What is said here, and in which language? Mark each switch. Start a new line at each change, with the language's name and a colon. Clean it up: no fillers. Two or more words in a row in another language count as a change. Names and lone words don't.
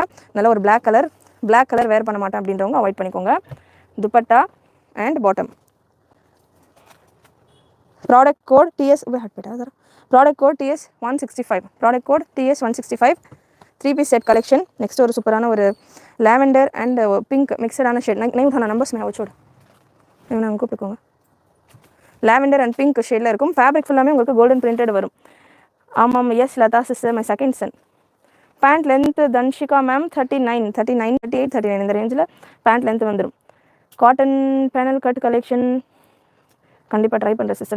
Tamil: நல்ல ஒரு
English: black colour wear
Tamil: பண்ண மாட்டேன் அப்படின்றவங்க அவாய்ட் பண்ணிக்கோங்க.
English: dupatta and bottom. product code TS 165. product code TS 165. 3 piece set collection.
Tamil: நெக்ஸ்ட் ஒரு சூப்பரான ஒரு
English: lavender and pink
Tamil: மிக்சடான ஷேட்.
Hindi: नहीं उठाना नंबर्स में वो छोड़
Tamil: நான் கூப்பிட்டுக்கோங்க.
English: lavender and pink
Tamil: ஷேடில் இருக்கும். ஃபேப்ரிக் ஃபுல்லாமே உங்களுக்கு
English: golden printed
Tamil: வரும். ஆமாம் எஸ் லதா சிஸ்டர்
English: my second son. pant length
Tamil: தன்ஷிகா மேம் 39, 38, 39 இந்த ரேஞ்சில்
English: pant length
Tamil: வந்துடும்.
English: cotton panel cut collection
Tamil: கண்டிப்பாக ட்ரை பண்ணுறேன் சிஸ்டர்.